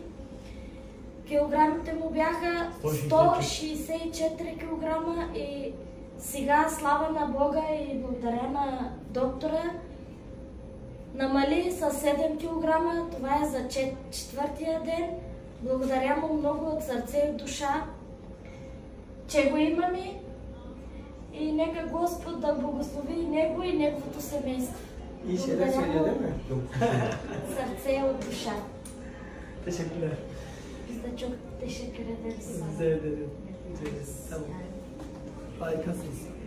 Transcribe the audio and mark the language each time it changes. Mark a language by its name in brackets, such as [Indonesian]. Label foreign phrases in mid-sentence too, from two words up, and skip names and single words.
[Bulgarian] Килограмите му бяха 164 килограма и сега, слава на Бога и благодаря на доктора, намали с 7 килограма. Това е за четвъртия ден. Благодаря му много от сърце и от душа, че го имаме. И нека Господ да благослови него и неговото семейство. [Turkish] İyi şeyler söylüyor değil mi? [Bulgarian] Сърце и от душа. [Turkish] Teşekkürler. Biz de çok teşekkür ederiz. Rica ederim. Tamam. Harikasınız.